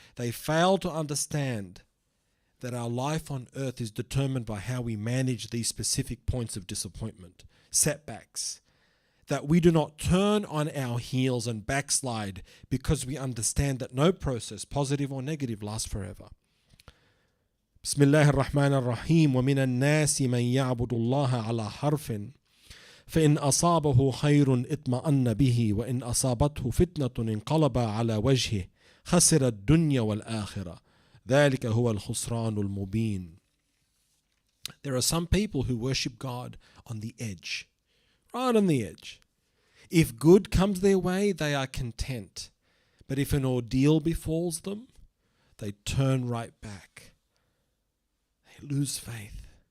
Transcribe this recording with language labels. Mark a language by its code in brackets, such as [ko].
[en] They fail to understand that our life on earth is determined by how we manage these specific points of disappointment, setbacks, that we do not turn on our heels and backslide because we understand that no process, positive or negative, lasts forever. [ar] بسم الله الرحمن الرحيم ومن الناس من يعبد الله على حرف فإن أصابه خير اطمأن به وإن أصابته فتنة انقلب على وجهه خسر الدنيا والآخرة ذلك هو الخسران المبين. [en] There are some people who worship God on the edge, right on the edge. If good comes their way, they are content. But if an ordeal befalls them, they turn right back. Lose faith.